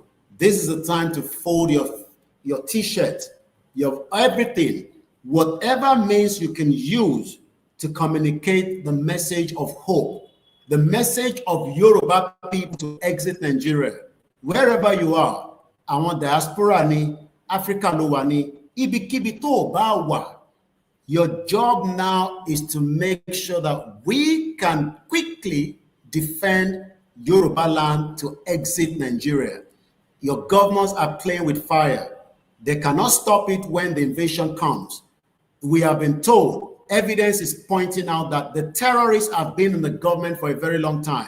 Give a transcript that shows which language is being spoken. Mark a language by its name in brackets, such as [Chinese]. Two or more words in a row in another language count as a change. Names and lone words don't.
[English] This is the time to fold your t-shirt, your everything, whatever means you can use to communicate the message of hope, the message of Yoruba people to exit Nigeria. [Yoruba] Wherever you are, [English] I want [Yoruba] diaspora ni, Africa lo wa ni, ibikibi to ba wa. [English] Your job now is to make sure that we can quickly defend Yorubaland to exit Nigeria. Your governments are playing with fire. They cannot stop it when the invasion comes. We have been told, evidence is pointing out that the terrorists have been in the government for a very long time.